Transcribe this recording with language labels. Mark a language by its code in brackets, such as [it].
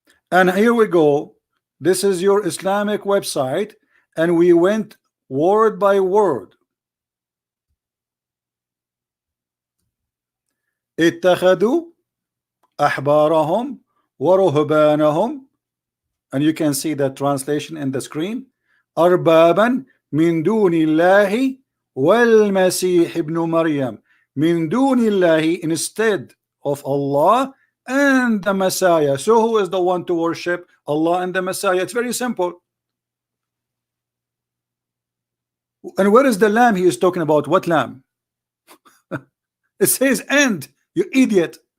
[en] And here we go. This is your Islamic website, and we went word by word. [ar] اتخذوا أحبارهم ورهبانهم, [en] and you can see that translation in the screen. [ar] أربابا من دون الله والمسيح ابن مريم. من دون الله, [en] instead of Allah and the Messiah. So who is the one to worship? Allah and the Messiah. It's very simple. And where is the lamb he is talking about? What lamb? It says and, you idiot.